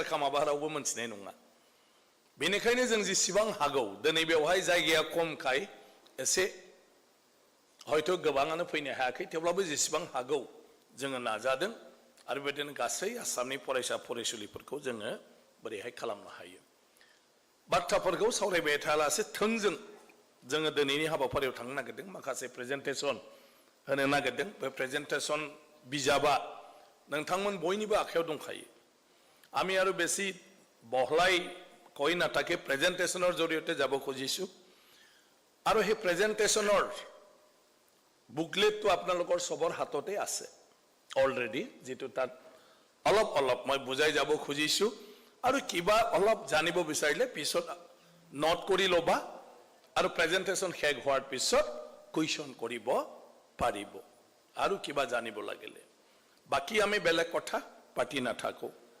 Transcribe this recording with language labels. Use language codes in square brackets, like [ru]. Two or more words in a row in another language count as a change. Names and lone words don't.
[brx] खालामाबा रावबो मोनथिनाय नङा बेनिखायनो जों जेसेबां हागौ दिनै बेवहाय जायगाया खमखाय एसे हयथ' गोबाङानो फैनो हायाखै थेवब्लाबो जेसेबां हागौ जोङो नाजादों आरो बेबायदिनो गासै आसामनि फरायसा फरायसुलिफोरखौ जोङो बोरैहाय खालामनो हायो बाथ्राफोरखौ सावरायबाय थायालासे थोंजों जोङो दिनैनि हाबाफारियाव थांनो नागिरदों माखासे प्रेजेन्टेसन होनो नागिरदों बे प्रेजेन्टेसन बिजाबा नोंथांमोन बयनिबो आखायाव दंखायो [as] আমি আৰু বেছি বহলাই কৈ নাথাকে প্ৰেজেন্টেশনৰ জৰিয়তে যাব খুজিছো আৰু সেই প্ৰেজেন্টেশনৰ বুকলেটটো আপোনালোকৰ সবৰ হাততে আছে অলৰেডি যেটো তাত অলপ মই বুজাই যাব খুজিছো আৰু কিবা অলপ জানিব বিচাৰিলে পিছত নোট কৰি লবা আৰু প্ৰেজেন্টেশন শেষ হোৱাৰ পিছত কুৱেশ্যন কৰিব পাৰিব আৰু কিবা জানিব লাগিলে বাকি আমি বেলেগ কথা পাতি নাথাকো